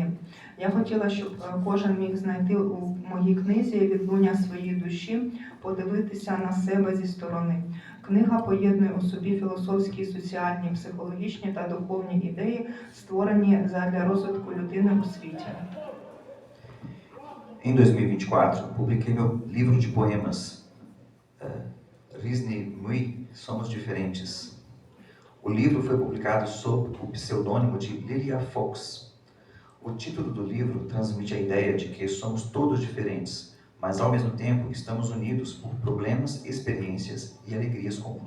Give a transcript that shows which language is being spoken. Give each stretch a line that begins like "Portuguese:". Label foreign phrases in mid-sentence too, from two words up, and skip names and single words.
Ukrainian: Я хотіла, щоб кожен міг знайти у моїй книзі відлуння своєї душі, подивитися на себе зі сторони. Книга поєднує у собі філософські, соціальні, психологічні та духовні ідеї, створені задля розвитку людини у світі.
Portuguese: Em 2024, publiquei meu livro de poemas, Rізні ми, Somos Diferentes. O livro foi publicado sob o pseudônimo de Lilia Fox. O título do livro transmite a ideia de que somos todos diferentes, mas ao mesmo tempo estamos unidos por problemas, experiências e alegrias comuns.